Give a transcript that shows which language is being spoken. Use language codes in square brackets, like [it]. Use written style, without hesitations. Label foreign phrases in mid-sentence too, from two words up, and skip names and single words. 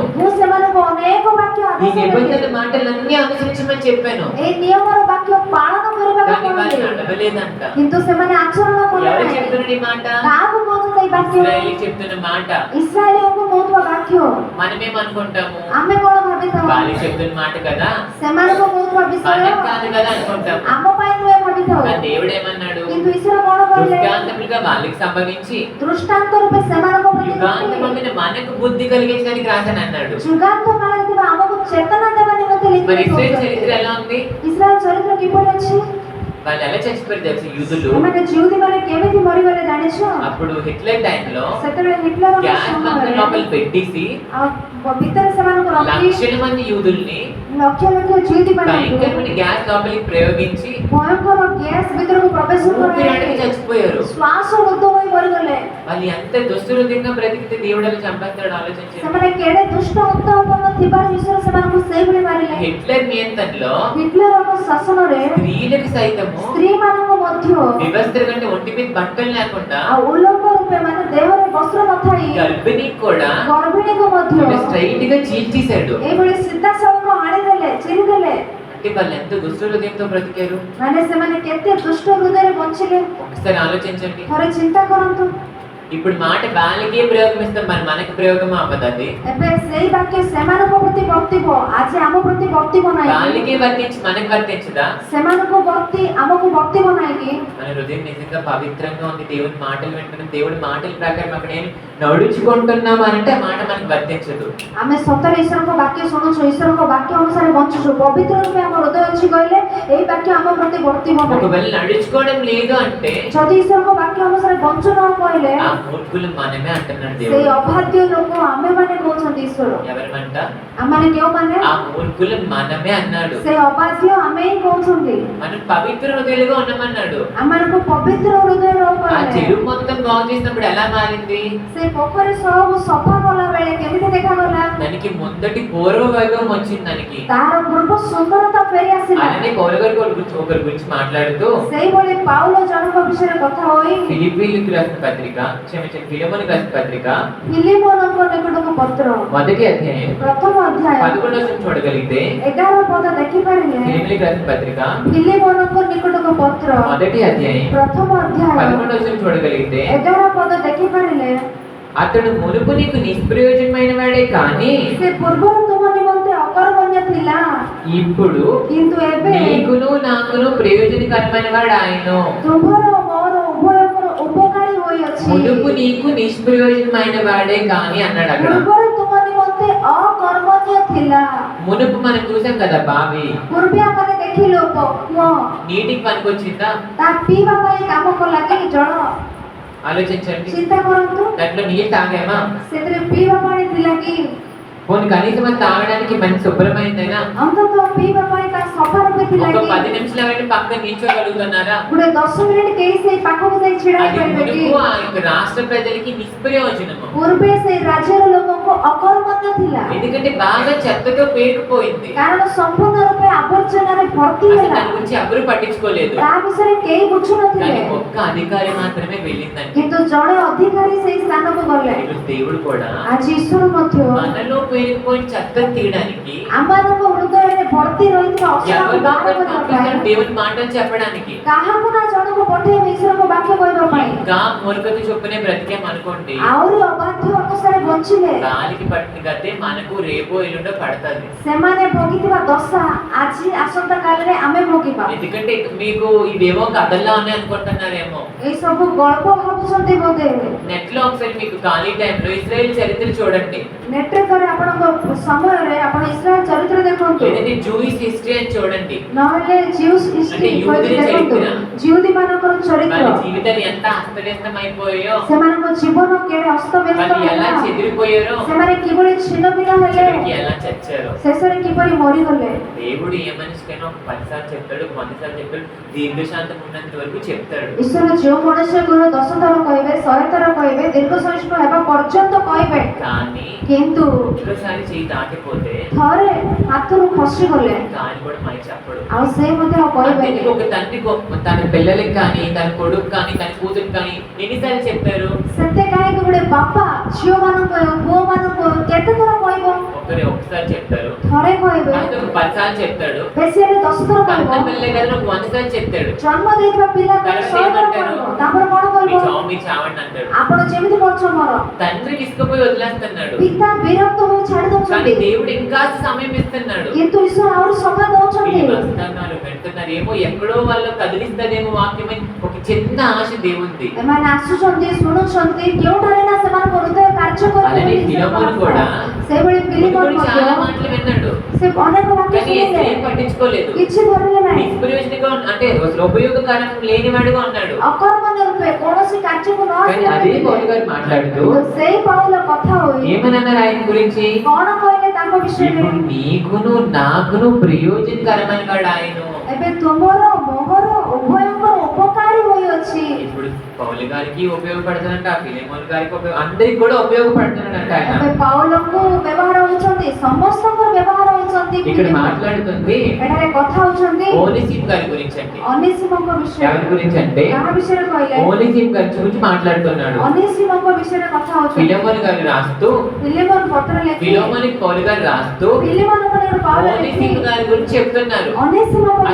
[or] ମୁଁ ସେମାନଙ୍କୁ ଅନେକ ବାକ୍ୟ [te] ఈ [or] ଆଦେଶ [te] నిబంధన [or] ଦେଲି। [te] మాటలన్నీ అనుసరించమని చెప్పాను. [or] এই ନିୟମର ବାକ୍ୟ ପାଳନ କରିବାକୁ [te] కానీ వాళ్ళు [or] କହିଲି। [te] నడవలేదంట. [or] କିନ୍ତୁ ସେମାନେ ଆଚରଣ କଲେ [te] ఎవరు [or] ନାହିଁ। [te] చెప్తున్నారు ఈ మాట? [or] କାହାକୁ କହୁଛନ୍ତି ଏଇ ବାକ୍ୟ? [te] ఇశ్రాయేలు చెప్తున్న మాట. [or] ଇସ୍ରାଏଲଙ୍କୁ କହୁଥିବା ବାକ୍ୟ [te] మనమేమనుకుంటాము? [or] ଆମେ କଣ ଭାବିଥାଉ? [te] వాళ్ళు చెప్తున్న మాట కదా, [or] ସେମାନଙ୍କୁ କହୁଥିବା ବିଷୟ [te] మనకు కాదు కదా అనుకుంటాము. [or] ଆମ ପାଇଁ ନୁହେଁ ଭାବିଥାଉ। [te] కానీ దేవుడు ఏమన్నాడు? [or] କିନ୍ତୁ ଈଶ୍ୱର କଣ କହିଲେ? [te] దృష్టాంతములుగా వాళ్ళకి సంభవించి [or] ଦୃଷ୍ଟାନ୍ତ ରୂପେ ସେମାନଙ୍କ ପ୍ରତି [te] యుగాంతమైన మనకు బుద్ధి కలిగించడానికి రాశాను అన్నాడు. [or] ଯୁଗାନ୍ତ କାଳରେ ଥିବା ଆମକୁ ଚେତନା ଦେବା ନିମନ୍ତେ [te] మరి [or] ଲିଖିତ [te] ఇశ్రాయేలు [or] ହୋଇଛି। [te] చరిత్ర ఎలా ఉంది? [or] ଇସ୍ରାଏଲ ଚରିତ୍ର କିପରି ଅଛି? [te] వాళ్ళు ఎలా చచ్చిపోయారు తెలుసు? యూదులు [or] ଏମାନେ ଜିହୁଦୀମାନେ କେମିତି ମରିଗଲେ ଜାଣିଛ? [te] అప్పుడు హిట్లర్ టైంలో [or] ସେତେବେଳେ ହିଟଲରଙ୍କ [en] gas bunk [or] ସମୟରେ [te] లోపల పెట్టేసి [or] ଭିତରେ ସେମାନଙ୍କୁ ରଖି [te] లక్షల మంది యూదుల్ని [or] ଲକ୍ଷ ଲକ୍ଷ ଜିହୁଦୀମାନଙ୍କୁ [te] భయంకరమైన గ్యాస్ లోపలికి ప్రయోగించి [or] ଭୟଙ୍କର ଗ୍ୟାସ୍ ଭିତରକୁ ପ୍ରବେଶ [te] ఊపిరాడక [or] କରାଇ [te] చచ్చిపోయారు. [or] ଶ୍ୱାସ ରୁଦ୍ଧ ହୋଇ ମରିଗଲେ। [te] వాళ్ళు ఎంత దుస్తులుగా బ్రతికితే దేవుడు అలా చంపేస్తాడు ఆలోచించండి. [or] ସେମାନେ କେଡ଼େ ଦୁଷ୍ଟ ଅନ୍ତଃକରଣ ଥିବାରୁ ଈଶ୍ୱର ସେମାନଙ୍କୁ ସେଇଭଳି ମାରିଲେ। [te] హిట్లర్ నియంత్రణలో [or] ହିଟଲରଙ୍କ ଶାସନରେ [te] స్త్రీలకు సైతము [or] ସ୍ତ୍ରୀମାନଙ୍କୁ ମଧ୍ୟ [te] వివస్త్ర కంటే ఒంటి మీద బట్టలు లేకుండా [or] ଆଉ ଉଲ୍ଲଙ୍ଘ ରୂପେ ମାନେ ଦେହରେ ବସ୍ତ୍ର ନଥାଇ [te] గర్భిణికి కూడా [or] ଗର୍భిଣୀକୁ ମଧ୍ୟ [te] స్ట్రైట్ గా చీల్చేశాడు. [or] ଏଇଭଳି ସିଧାସଳଖ ହାଣିଦେଲେ ଚିରିଦେଲେ। [te] అంటే వాళ్ళు ఎంత దుష్ట హృదయంతో బ్రతికారు [or] ମାନେ ସେମାନେ କେତେ ଦୁଷ୍ଟ ହୃଦୟରେ ବଞ୍ଚିଲେ [te] ఒకసారి ఆలోచించండి. [or] ଥରେ ଚିନ୍ତା କରନ୍ତୁ। [te] ఇప్పుడు మాట వాళ్ళకే ప్రయోగం ఇస్తాం, మరి మనకి ప్రయోగం అవ్వదు. [or] ଏବେ ସେଇ ବାକ୍ୟ ସେମାନଙ୍କ ପ୍ରତି ବର୍ତ୍ତିବ, ଆଜି ଆମ ପ୍ରତି ବର୍ତ୍ତିବ ନାହିଁ। [te] వాళ్ళకే వర్తించి మనకి వర్తించదా? [or] ସେମାନଙ୍କୁ ବର୍ତ୍ତି ଆମକୁ ବର୍ତ୍ତିବ ନାହିଁ କି? [te] మన హృదయం నిజంగా పవిత్రంగా ఉంది, దేవుడి మాటలు వింటున్నాం, దేవుడి మాటల ప్రకారం అక్కడ నేను నడుచుకుంటున్నాం అంటే ఆ మాట మనకి వర్తించదు. [or] ଆମେ ସତରେ ଈଶ୍ୱରଙ୍କ ବାକ୍ୟ ଶୁଣୁଛୁ, ଈଶ୍ୱରଙ୍କ ବାକ୍ୟ ଅନୁସାରେ ବଞ୍ଚୁଛୁ, ପବିତ୍ର ରୂପେ ଆମ ହୃଦୟ ଅଛି କହିଲେ ଏଇ ବାକ୍ୟ ଆମ ପ୍ରତି ବର୍ତ୍ତିବ ନାହିଁ। [te] ఒకవేళ నడుచుకోవడం లేదు అంటే [or] ଯଦି ଈଶ୍ୱରଙ୍କ ବାକ୍ୟ ଅନୁସାରେ ବଞ୍ଚୁ ନ କହିଲେ [te] ఆ మూర్ఖులు మనమే అంటున్నాడు [or] ସେଇ [te] దేవుడు. [or] ଅବାଧ୍ୟ ଲୋକ ଆମେମାନେ କହୁଛନ୍ତି ଈଶ୍ୱର। [te] ఎవరమంట? [or] ଆମମାନେ କେଉଁମାନେ? [te] ఆ మూర్ఖులు మనమే అన్నాడు. [or] ସେଇ ଅବାଧ୍ୟ ଆମେ ହିଁ କହୁଛନ୍ତି। [te] మనం పవిత్ర హృదయాలుగా ఉన్నామన్నాడు. [or] ଆମମାନଙ୍କୁ ପବିତ୍ର ହୃଦୟ [te] ఆ [or] କହିଲେ [te] చెరువు మొత్తం బాగు చేసినప్పుడు ఎలా మారింది? [or] ସେ ପୋଖରୀ ସବୁ ସଫା କଲା ବେଳେ କେମିତି ଦେଖାଗଲା? [te] దానికి ముందటి పూర్వ వైభవం వచ్చింది. దానికి [or] ତାହାର ପୂର୍ବ ସୁନ୍ଦରତା ଫେରି ଆସିଲା। [te] అలానే పౌలు గారు ఒకరి గురించి మాట్లాడుతూ [or] ସେଇଭଳି ପାଉଲ ଜଣଙ୍କ ବିଷୟରେ କଥା ହୋଇ [te] ఫిలిప్పీలకు రాసిన పత్రిక, క్షమించండి, ఫిలెమోనుకు రాసిన పత్రిక [or] ଫିଲିମୋନଙ୍କ ନିକଟକୁ ପତ୍ର [te] మొదటి అధ్యాయం [or] ପ୍ରଥମ ଅଧ୍ୟାୟ [te] 11వ వచనం చూడగలిగితే, [or] 11 ପଦ ଦେଖିପାରିଲେ [te] ఫిలిప్పీలకు రాసిన పత్రిక [or] ଫିଲିମୋନଙ୍କ ନିକଟକୁ ପତ୍ର [te] మొదటి అధ్యాయం [or] ପ୍ରଥମ ଅଧ୍ୟାୟ [te] 11వ వచనం చూడగలిగితే, [or] 11 పଦ ଦେଖିପାରିଲେ [te] అతడు మునుపు నీకు నిష్ప్రయోజనమైన వాడే కానీ [or] ସେ ପୂର୍ବରୁ ତୁମ ନିମନ୍ତେ ଅକର୍ମଣ୍ୟ ଥିଲା, [te] ఇప్పుడు [or] କିନ୍ତୁ ଏବେ [te] నీకును నాకును ప్రయోజనకరమైన వాడు ఆయన. [or] ତୁମର ମୋର ଉଭୟଙ୍କର ଉପକାରୀ ହୋଇଅଛି। [te] మునుపు నీకు నిష్ప్రయోజనమైన వాడే కానీ అన్నాడు అక్కడ. [or] ପୂର୍ବରୁ ତୁମ ନିମନ୍ତେ ଅକର୍ମଣ୍ୟ ଥିଲା। [te] మునుపు మనం చూసాం కదా బావి, [or] ପୂର୍ବେ ଆମେ ଦେଖିଲୁ କୂଅ, [te] నీటికి పనికొచ్చిందా? [or] ତା ପିଇବା ପାଇଁ କାମ କଲା କି ଜଳ? [te] ఆలోచించండి. [or] ଚିନ୍ତା କରନ୍ତୁ, [te] దాంట్లో నీళ్ళు తాగామా? [or] ସେଥିରେ ପିଇବା ପାଣି ଥିଲା କି? [te] పోనీ కనీసం అది తాగడానికి మంచి శుభ్రమైందైనా [or] ଅନ୍ତତଃ ପିଇବା ପାଇଁ ତା ସଫା ରୂପେ ଥିଲା [te] ఒక [or] କି? [te] 10 నిమిషాలు అవన్నీ పక్కన నిల్చోగలుగుతున్నారా? [or] ଗୋଟେ 10 ମିନିଟ୍ କେହି ସେଇ ପାଖକୁ ଯାଇ ଛିଡ଼ା [te] అది [or] ହେଇପାରିବେ କି? [te] మునుపు ఆ యొక్క రాష్ట్ర ప్రజలకి నిష్ప్రయోజనము. [or] ପୂର୍ବେ ସେଇ ରାଜ୍ୟର ଲୋକଙ୍କୁ ଅକର୍ମଣ୍ୟ ଥିଲା, [te] ఎందుకంటే బాగా చెత్తతో పేరుకుపోయింది. [or] କାରଣ ସମ୍ପୂର୍ଣ୍ଣ రూపే ଆବର୍ଜନାରେ ଭର୍ତ୍ତି [te] అసలు [or] ହେଲା। [te] దాని గురించి ఎవరు పట్టించుకోలేదు. [or] ତା ବିଷୟରେ କେହି ବୁଝୁନଥିଲେ, [te] కానీ ఒక్క అధికారి మాత్రమే వెళ్ళిందండి. [or] କିନ୍ତୁ ଜଣେ ଅଧିକାରୀ ସେଇ ସ୍ଥାନକୁ ଗଲେ। [te] ఈరోజు దేవుడు కూడా [or] ଆଜି ଈଶ୍ୱର ମଧ୍ୟ [te] మనలో పేరుకుపోయిన చెత్తను తీయడానికి [or] ଆମମାନଙ୍କ ହୃଦୟରେ ଭର୍ତ୍ତି ରହିଥିବା ଅସନାକୁ [te] ఎవరినో [or] ବାହାର କରିବା [te] పంపిస్తాడు [or] ପାଇଁ [te] దేవుని మాటలు చెప్పడానికి. [or] କାହାକୁ ନା ଜଣକୁ ପଠେଇବେ ଈଶ୍ୱରଙ୍କ ବାକ୍ୟ କହିବା ପାଇଁ। [te] ఇంకా మూర్ఖత చొప్పునే బ్రతికేమనుకోండి, [or] ଆହୁରି ଅବାଧ୍ୟ ଅନୁସାରେ ବଞ୍ଚିଲେ [te] గాలికి పట్టిన గతే మనకు రేపో ఎల్లుండో పడుతుంది. [or] ସେମାନେ ଭୋଗିଥିବା ଦଶା ଆଜି ଆସନ୍ତା କାଳରେ ଆମେ ଭୋଗିବା। [te] ఎందుకంటే మీకు ఇవేమో కథల్లా ఉన్నాయి అనుకుంటున్నారేమో. [or] ଏଇ ସବୁ ଗଳ୍ପ ଭାବୁଛନ୍ତି ବୋଧେ। [te] నెట్ లో ఒకసారి మీకు ఖాళీ టైంలో ఇజ్రాయెల్ చరిత్ర చూడండి, [or] ନେଟ୍ରେ ଥରେ ଆପଣଙ୍କ ସମୟରେ ଆପଣ ଇସ୍ରାଏଲ ଚରିତ୍ର ଦେଖନ୍ତୁ, [te] లేదంటే [en] Jewish history [te] అని చూడండి. [or] ନହେଲେ [en] Jewish history [te] యూదుల [or] ଦେଖନ୍ତୁ, [te] చరిత్ర. [or] ଜିହୁଦୀ ମାନଙ୍କର [te] వాళ్ళ [or] ଚରିତ୍ର, [te] జీవితాలు ఎంత అస్తవ్యస్తం అయిపోయాయో, [or] ସେମାନଙ୍କ ଜୀବନ କେଡ଼େ ଅସ୍ତବ୍ୟସ୍ତ [te] వాళ్ళు ఎలా [or] ହେଲା, [te] చెదిరిపోయారో, [or] ସେମାନେ କିଭଳି ଛିନ୍ନଭିନ୍ନ ହେଲେ, [te] చివరికి ఎలా చచ్చారో. [or] ଶେଷରେ କିପରି ମରିଗଲେ। [te] దేవుడు ఏ మనిషికైనా ఒక 10 సార్లు చెప్తాడు, 100 సార్లు చెప్తాడు, దీర్ఘశాంతం ఉన్నంత వరకు చెప్తాడు. [or] ଈଶ୍ୱର ଯେଉଁ ମନୁଷ୍ୟକୁ 10 ଥର କହିବେ, 100 ଥର କହିବେ, ଦୀର୍ଘ ସହିଷ୍ଣୁ ହେବା ପର୍ଯ୍ୟନ୍ତ କହିବେ, [te] కానీ [or] କିନ୍ତୁ [te] ఒక్కసారి చేయి దాటిపోతే [or] ଥରେ ହାତରୁ ଖସିଗଲେ [te] దాని కూడా మై చెప్పడు. [or] ଆଉ ସେ ମଧ୍ୟ ଆଉ କହିବେନି। [te] అందుకే ఒక తండ్రి తన పిల్లలకి కానీ, తన కొడుకు కానీ, తన కూతురికి కానీ ఎన్నిసార్లు చెప్పారు? [or] ସେତେ କାହିଁକି ଗୋଟେ ବାପା ଝିଅମାନଙ୍କୁ ପୁଅମାନଙ୍କୁ କେତେ ଥର କହିବ? [te] ఒకసారి చెప్తారు, [or] ଥରେ କହିବେ, [te] అయితే ఒక 10 సార్లు చెప్తాడు, [or] ବେଶୀ ହେଲେ 10 ଥର [te] కన్న [or] କହିବ। [te] పిల్లలే కదా ఒక 100 సార్లు చెప్తాడు. [or] ଜନ୍ମ ଦେଇଥିବା ପିଲାକୁ 100 ଥର କହିବ, ତାପରେ କଣ [te] మీ [or] କହିବ? [te] చావు మీరు చావండి అంటాడు. [or] ଆପଣ ଯେମିତି କରୁଛ ମର। [te] తండ్రి విసుకుపోయి వదిలేస్తున్నాడు, [or] ପିତା ବିରକ୍ତ ହୋଇ ଛାଡ଼ି [te] కానీ [or] ଦଉଛନ୍ତି, [te] దేవుడు ఇంకా సమయం ఇస్తున్నాడు. [or] କିନ୍ତୁ ଈଶ୍ୱର ଆହୁରି ସମୟ ଦଉଛନ୍ତି। [te] వీళ్ళు వస్తున్నారు, పెడుతున్నారు, ఏమో ఎక్కడో వాళ్ళు కదిలిస్తాదేమో వాక్యమని ఒక చిన్న ఆశ దేవుంది. [or] ଏମାନେ ଆସୁଛନ୍ତି, ଶୁଣୁଛନ୍ତି, କେଉଁଠାରେ ନା ସେମାନଙ୍କ ହୃଦୟ କାର୍ଯ୍ୟ [te] అలానే ఫిలోమోను కూడా [or] ସେଇଭଳି ପିଲିମୋନ [te] చాలా [or] ମଧ୍ୟ [te] మాటలు విన్నాడు, [or] ସେ ଅନେକ ବାକ୍ୟ [te] కానీ [or] ଶୁଣିଲେ, [te] ఏం పట్టించుకోలేదు. [or] କିଛି ଧରିଲେ ନାହିଁ, [te] నిష్ప్రయోజనంగా అంటే ఉపయోగకరం లేనివాడుగా ఉన్నాడు. [or] ଅକର୍ମଣ୍ୟ ରୂପେ କୌଣସି କାର୍ଯ୍ୟକୁ ନ [te] కానీ [or] ଆସିବା [te] అదే [or] ବ୍ୟକ୍ତି। [te] పౌలు గారు మాట్లాడుతూ [or] କିନ୍ତୁ ସେଇ ପାଉଲ କଥା ହୋଇ [te] ఏమన్నారు ఆయన గురించి? [or] କଣ କହିଲେ ତାଙ୍କ ବିଷୟରେ? [te] ఇప్పుడు నీకును నాకును ప్రయోజనకరమైన వాడు ఆయన. [or] ଏବେ ତୁମର ମୋହର ଉଭୟଙ୍କର ଉପକାରୀ ହୋଇଅଛି। [te] ఇప్పుడు పౌలు గారికి ఉపయోగపడుతుందంట, ఫిలేమోన్ గారికి అందరికి కూడా ఉపయోగపడుతున్నాడంట ఆయన. [or] ଏବେ ପାଉଲଙ୍କୁ ବ୍ୟବହାର ହେଉଛନ୍ତି, ସମସ୍ତଙ୍କର ବ୍ୟବହାର ହେଉଛନ୍ତି। [te] ఇక్కడ మాట్లాడుతుంది [or] ଏଠାରେ କଥା ହେଉଛନ୍ତି [te] ఓనేసిము గారి గురించి అండి. [or] ଅନେସିମଙ୍କ [te] ఎవరి [or] ବିଷୟରେ। [te] గురించి అంటే [or] କାହା ବିଷୟରେ କହିଲେ? [te] ఓనేసిము గారి గురించి మాట్లాడుతున్నాడు. [or] ଅନେସିମଙ୍କ ବିଷୟରେ କଥା ହେଉଛନ୍ତି। [te] ఫిలేమోన్ గారు రాస్తూ, [or] ଫିଲିମୋନ ପତ୍ର ଲେଖି [te] ఫిలోమోనికి పౌలు గారు రాస్తూ [or] ଫିଲିମୋନଙ୍କ ନିକଟରେ ପାଉଲ ଲେଖି [te] ఓనేసిము గారి గురించి చెప్తున్నారు. [or] ଅନେସିମଙ୍କ [te] అసలు